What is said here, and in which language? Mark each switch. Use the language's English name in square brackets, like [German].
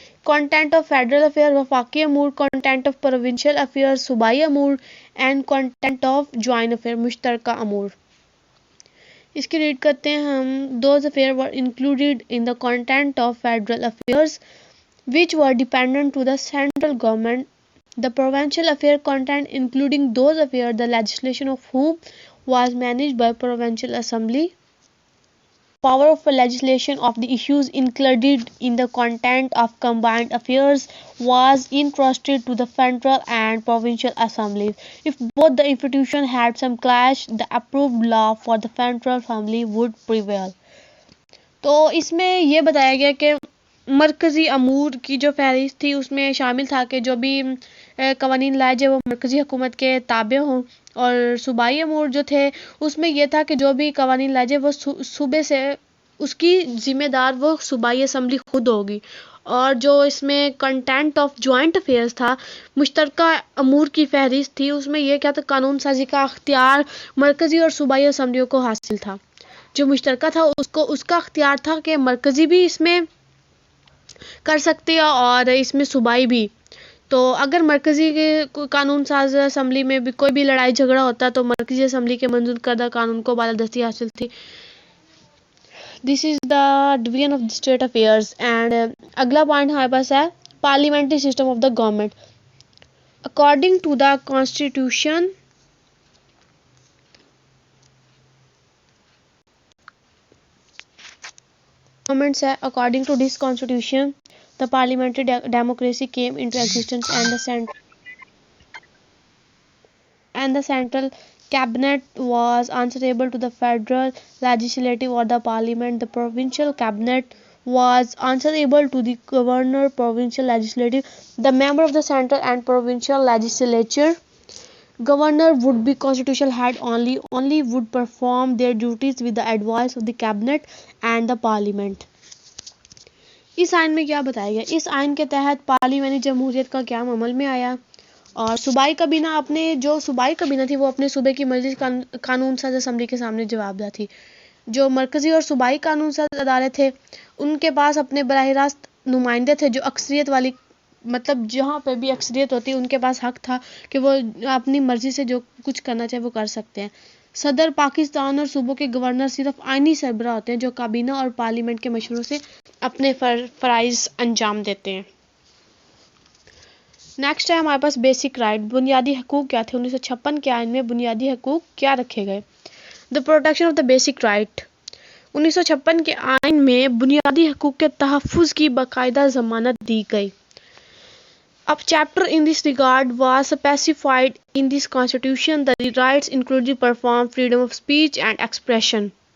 [English] content of federal affair [Urdu] وفاقی امور، [English] content of provincial affair [Urdu] صوبائی امور، [English] and content of joint affair [Urdu] مشترکہ امور. اس کی ریڈ کرتے ہیں ہم. [English] Those affair were included in the content of federal affairs which were dependent to the central government. The provincial affair content including those affairs the legislation of whom was managed by provincial assembly. Power of legislation of the issues included in the content of combined affairs was entrusted to the federal and provincial assemblies. If both the institutions had some clash, the approved law for the federal assembly would prevail. [Urdu] تو اس میں یہ بتایا گیا کہ مرکزی امور کی جو فہرست تھی اس میں شامل تھا کہ جو بھی قوانین لائے جائے وہ مرکزی حکومت کے تابع ہوں، اور صوبائی امور جو تھے اس میں یہ تھا کہ جو بھی قوانین لائے جائے وہ صوبے سے، اس کی ذمہ دار وہ صوبائی اسمبلی خود ہوگی. اور جو اس میں کنٹینٹ آف جوائنٹ افیئرز تھا، مشترکہ امور کی فہرست تھی، اس میں یہ کیا تھا، قانون سازی کا اختیار مرکزی اور صوبائی اسمبلیوں کو حاصل تھا. جو مشترکہ تھا اس کا اختیار تھا کہ مرکزی بھی اس میں کر سکتے ہیں اور اس میں صوبائی بھی. تو اگر مرکزی کے قانون ساز اسمبلی میں بھی کوئی بھی لڑائی جھگڑا ہوتا تو مرکزی اسمبلی کے منظور کردہ قانون کو بالادستی حاصل تھی. [English] This is the division of state affairs. And [Urdu] اگلا پوائنٹ ہمارے پاس ہے [English] Parliamentary system of the government. According to the constitution governments ہے. According to this constitution, the parliamentary democracy came into existence and the central cabinet was answerable to the federal legislative or the parliament. The provincial cabinet was answerable to the governor, provincial legislative, the member of the central and provincial legislature. Governor would be constitutional head only would perform their duties with the advice of the cabinet and the parliament. [Urdu] اس آئین میں کیا بتایا گیا؟ اس آئین کے تحت پارلیمانی جمہوریت کا قیام عمل میں آیا، اور صوبائی کابینہ جو صوبائی کابینہ تھی وہ اپنے صوبے کی مجلس قانون ساز اسمبلی کے سامنے جواب دہ تھی. جو مرکزی اور صوبائی قانون ساز ادارے تھے ان کے پاس اپنے براہ راست نمائندے تھے جو اکثریت والی، مطلب جہاں پہ بھی اکثریت ہوتی ان کے پاس حق تھا کہ وہ اپنی مرضی سے جو کچھ کرنا چاہے وہ کر سکتے ہیں. صدر پاکستان اور صوبوں کے گورنر صرف آئینی سربراہ ہوتے ہیں جو کابینہ اور پارلیمنٹ کے مشوروں سے اپنے فرائض انجام دیتے ہیں. نیکسٹ ہے ہمارے پاس بیسک رائٹ. بنیادی حقوق کیا تھے؟ 1956 کے آئین میں بنیادی حقوق کیا رکھے گئے؟ [English] The protection of the basic right. [Urdu] 1956 کے آئین میں بنیادی حقوق کے تحفظ کی باقاعدہ ضمانت دی گئی. [English] A chapter in this regard was specified in this constitution. The rights included perform freedom of speech and expression.